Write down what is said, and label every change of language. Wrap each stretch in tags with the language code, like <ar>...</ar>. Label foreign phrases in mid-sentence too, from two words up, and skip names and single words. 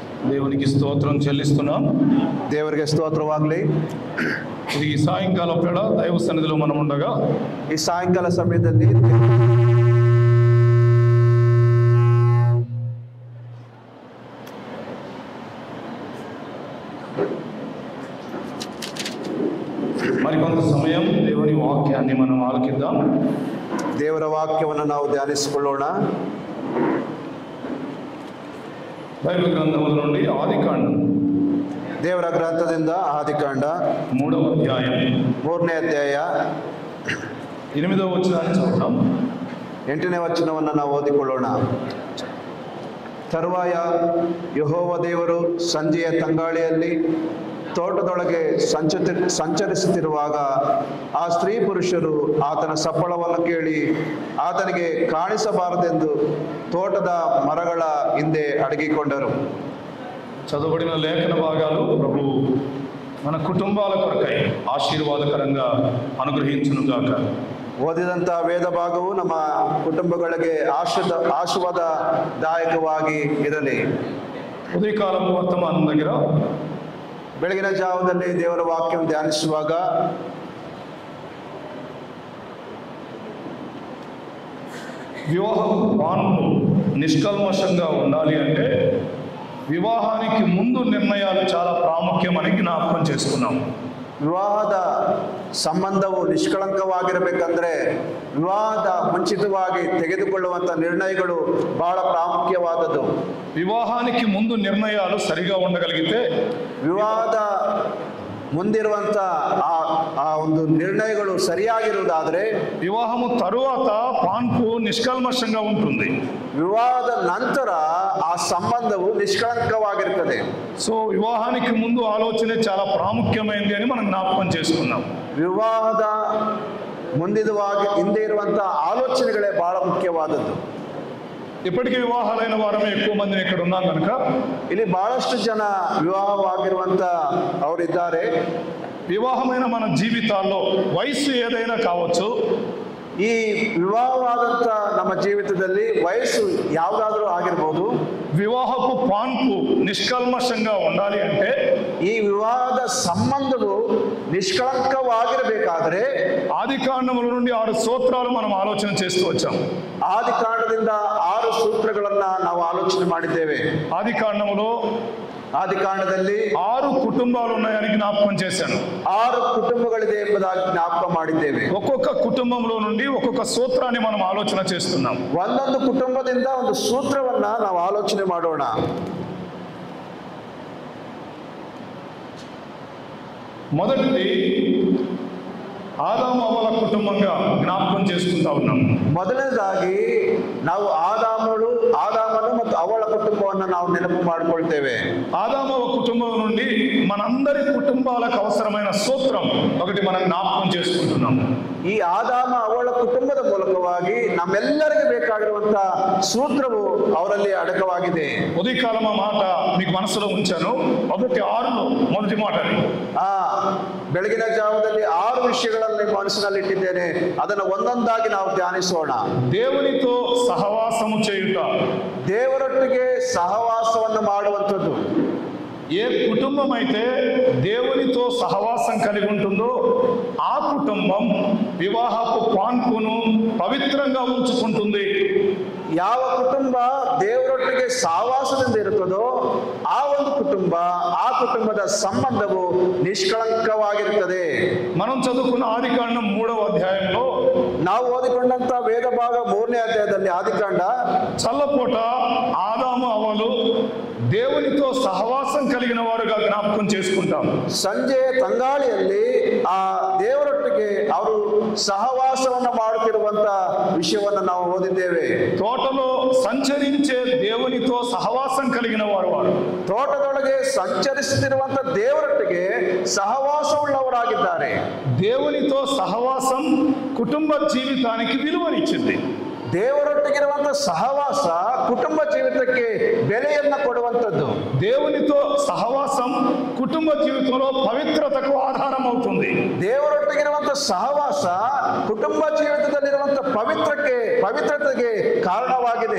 <te>దేవునికి స్తోత్రం చెల్లిస్తున్నాం.</te> <kn>ದೇವರಿಗೆ ಸ್ತೋತ್ರವಾಗಲಿ.</kn> <te>ఇది ఈ సాయంకాలం వేళ దైవ సన్నిధిలో మనం ఉండగా</te> <kn>ಈ ಸಾಯಂಕಾಲ ಸಮಯದಲ್ಲಿ</kn> <te>మరికొంత సమయం దేవుని వాక్యాన్ని మనం ఆలకిద్దాం.</te> <kn>ದೇವರ ವಾಕ್ಯವನ್ನು ನಾವು ಧ್ಯಾನಿಸಿಕೊಳ್ಳೋಣ.</kn> <te>బైబిల్ గ్రంథముల నుండి ఆదికాండం</te> <kn>ದೇವರ ಗ್ರಂಥದಿಂದ ಆದಿಕಾಂಡ</kn> <te>3వ అధ్యాయం</te> <kn>3ನೇ ಅಧ್ಯಾಯ</kn> <te>8వ వచనాన్ని చదువుతాం.</te> <kn>8ನೇ ವಚನವನ್ನು ನಾವು ಓದಿಕೊಳ್ಳೋಣ. ತರುವಾಯ ಯೆಹೋವ ದೇವರು ಸಂಜೆಯ ತಂಗಾಳಿಯಲ್ಲಿ ತೋಟದೊಳಗೆ ಸಂಚರಿಸುತ್ತಿರುವಾಗ ಆ ಸ್ತ್ರೀ ಪುರುಷರು ಆತನ ಸಪ್ಪಳವನ್ನು ಕೇಳಿ ಆತನಿಗೆ ಕಾಣಿಸಬಾರದೆಂದು ತೋಟದ ಮರಗಳ ಹಿಂದೆ ಅಡಗಿಕೊಂಡರು.</kn> <te>చదువుబడిన లేఖన భాగాలు ప్రభు మన కుటుంబాల కొరకై ఆశీర్వాదకరంగా అనుగ్రహించునుగాక.</te> <kn>ಓದಿದಂಥ ವೇದ ಭಾಗವು ನಮ್ಮ ಕುಟುಂಬಗಳಿಗೆ ಆಶೀರ್ವಾದದಾಯಕವಾಗಿ ಇರಲಿ.</kn> <te>ఉదయకాలం వర్తమానం దగ్గర</te> <kn>ಬೆಳಗಿನ ಜಾವದಲ್ಲಿ ದೇವರ ವಾಕ್ಯವನ್ನು ಧ್ಯಾನಿಸುವಾಗ</kn> <te>వివాహం పాన్పు నిష్కల్మషంగా ఉండాలి అంటే వివాహానికి ముందు నిర్ణయాలు చాలా ప్రాముఖ్యమని జ్ఞాపకం చేసుకున్నాం.</te> <kn>ವಿವಾಹದ ಸಂಬಂಧವು ನಿಷ್ಕಳಂಕವಾಗಿರಬೇಕಂದ್ರೆ ವಿವಾಹದ ಮುಂಚಿತವಾಗಿ ತೆಗೆದುಕೊಳ್ಳುವಂಥ ನಿರ್ಣಯಗಳು ಬಹಳ ಪ್ರಾಮುಖ್ಯವಾದದ್ದು.</kn> <te>వివాహానికి ముందు నిర్ణయాలు సరిగా ఉండగలిగితే</te> <kn>ವಿವಾಹದ ಮುಂದಿರುವಂಥ ಆ ಒಂದು ನಿರ್ಣಯಗಳು ಸರಿಯಾಗಿರುವುದಾದರೆ</kn> <te>వివాహము తరువాత పాన్పు నిష్కల్మషంగా ఉంటుంది.</te> <kn>ವಿವಾಹದ ನಂತರ ಆ ಸಂಬಂಧವು ನಿಷ್ಕಳಂಕವಾಗಿರುತ್ತದೆ.</kn> <te>సో వివాహానికి ముందు ఆలోచన చాలా ప్రాముఖ్యమైనది అని మనం జ్ఞాపకం చేసుకున్నాం.</te> <kn>ವಿವಾಹದ ಹಿಂದೆ ಇರುವಂಥ ಆಲೋಚನೆಗಳೇ ಬಹಳ ಮುಖ್ಯವಾದದ್ದು.</kn> <te>ఇప్పటికీ వివాహాలైన వారమే ఎక్కువ మందిని ఇక్కడ ఉన్నాం కనుక</te> <kn>ಇಲ್ಲಿ ಬಹಳಷ್ಟು ಜನ ವಿವಾಹವಾಗಿರುವಂಥ ಅವರಿದ್ದಾರೆ.</kn> <te>వివాహమైన మన జీవితాల్లో వయసు ఏదైనా కావచ్చు.</te> <kn>ಈ ವಿವಾಹವಾದಂಥ ನಮ್ಮ ಜೀವಿತದಲ್ಲಿ ವಯಸ್ಸು ಯಾವುದಾದ್ರೂ ಆಗಿರ್ಬೋದು.</kn> <te>వివాహపు పాన్పు నిష్కల్మషంగా ఉండాలి అంటే</te> <kn>ಈ ವಿವಾಹದ ಸಂಬಂಧವು ನಿಷ್ಕಳಂಕವಾಗಿರಬೇಕಾದ್ರೆ</kn> <te>ఆదికాండముల నుండి 6 సూత్రాలు మనం ఆలోచన చేస్తూ వచ్చాం.</te> <kn>ಆದಿಕಾಂಡದಿಂದ 6 ಸೂತ್ರಗಳನ್ನ ನಾವು ಆಲೋಚನೆ ಮಾಡಿದ್ದೇವೆ. ಆದಿಕಾಂಡದಲ್ಲಿ 6</kn> <te>కుటుంబాలు ఉన్నాయని జ్ఞాపకం చేశాను.</te> <kn>6 ಕುಟುಂಬಗಳಿದೆ ಎಂಬುದಾಗಿ ಜ್ಞಾಪಕ ಮಾಡಿದ್ದೇವೆ.</kn> <te>ఒక్కొక్క కుటుంబంలో నుండి ఒక్కొక్క సూత్రాన్ని మనం ఆలోచన చేస్తున్నాం.</te> <kn>ಒಂದೊಂದು ಕುಟುಂಬದಿಂದ ಒಂದು ಸೂತ್ರವನ್ನ ನಾವು ಆಲೋಚನೆ ಮಾಡೋಣ.</kn> <te>మొదటిది ఆదాము అవ్వల కుటుంబంగా జ్ఞాపకం చేసుకుంటా ఉన్నాం.</te> <kn>ಮೊದಲನೇದಾಗಿ ನಾವು ಆದಾಮನು ಮತ್ತು ಅವಳ ಕುಟುಂಬವನ್ನು ನಾವು ನೆನಪು ಮಾಡಿಕೊಳ್ತೇವೆ.</kn> <te>ఆదామవ కుటుంబం నుండి మనందరి కుటుంబాలకు అవసరమైన సూత్రం ఒకటి మనం జ్ఞాపకం చేసుకుంటున్నాం.</te> <kn>ಈ ಆದಾಮ ಅವಳ ಕುಟುಂಬದ ಮೂಲಕವಾಗಿ ನಮ್ಮೆಲ್ಲರಿಗೆ ಬೇಕಾಗಿರುವಂತ ಸೂತ್ರವು ಅವರಲ್ಲಿ ಅಡಕವಾಗಿದೆ.</kn> <te>ఉదయకాలం ఆ మాట మీకు మనసులో ఉంచాను. 1:6 మొదటి మాట.</te> <kn>ಬೆಳಗಿನ ಜಾವದಲ್ಲಿ 6 ವಿಷಯಗಳಲ್ಲಿ ಮನಸ್ಸಿನಲ್ಲಿ ಇಟ್ಟಿದ್ದೇನೆ. ಅದನ್ನು ಒಂದೊಂದಾಗಿ ನಾವು ಧ್ಯಾನಿಸೋಣ.</kn> <te>దేవునితో సహవాసము చేయుట,</te> <kn>ದೇವರೊಟ್ಟಿಗೆ ಸಹವಾಸವನ್ನು ಮಾಡುವಂಥದ್ದು.</kn> <te>ఏ కుటుంబం అయితే దేవునితో సహవాసం కలిగి ఉంటుందో ఆ కుటుంబం వివాహపు పాన్పును పవిత్రంగా ఉంచుకుంటుంది.</te> <kn>ಯಾವ ಕುಟುಂಬ ದೇವರೊಟ್ಟಿಗೆ ಸಹವಾಸದಿಂದ ಇರುತ್ತದೋ ಆ ಒಂದು ಕುಟುಂಬ ಆ ಕುಟುಂಬದ ಸಂಬಂಧವು ನಿಷ್ಕಳಂಕವಾಗಿರುತ್ತದೆ.</kn> <te>మనం చదువుకున్న ఆదికాండం 3వ అధ్యాయంలో</te> <kn>ನಾವು ಓದಿಕೊಂಡಂತ ವೇದ ಭಾಗ 3ನೇ ಅಧ್ಯಾಯದಲ್ಲಿ ಆದಿಕಾಂಡ</kn> <te>చల్లపూట ఆదాము అవ్వలు దేవునితో సహవాసం కలిగిన వారుగా జ్ఞాపకం చేసుకుంటాం.</te> <kn>ಸಂಜೆ ತಂಗಾಳಿಯಲ್ಲಿ ಆ ದೇವರೊಟ್ಟಿಗೆ ಅವರು ಸಹವಾಸವನ್ನು ಮಾಡುತ್ತಿರುವಂತ ವಿಷಯವನ್ನು ನಾವು ಓದಿದ್ದೇವೆ.</kn> <te>తోటలో సంచరించే దేవునితో సహవాసం కలిగిన వారు</te> <kn>ತೋಟದೊಳಗೆ ಸಂಚರಿಸುತ್ತಿರುವಂತ ದೇವರೊಟ್ಟಿಗೆ ಸಹವಾಸವುಳ್ಳವರಾಗಿದ್ದಾರೆ.</kn> <te>దేవునితో సహవాసం కుటుంబ జీవితానికి విలువనిచ్చింది.</te> <kn>ದೇವರೊಟ್ಟಿಗಿರುವಂತ ಸಹವಾಸ ಕುಟುಂಬ ಜೀವಿತಕ್ಕೆ ಬೆಲೆಯನ್ನ ಕೊಡುವಂಥದ್ದು.</kn> <te>దేవునితో సహవాసం కుటుంబ జీవితంలో పవిత్రతకు ఆధారం అవుతుంది.</te> <kn>ದೇವರೊಟ್ಟಿಗಿರುವಂತ ಸಹವಾಸ ಕುಟುಂಬ ಜೀವಿತದಲ್ಲಿರುವಂತ ಪವಿತ್ರತೆಗೆ ಕಾರಣವಾಗಿದೆ.</kn>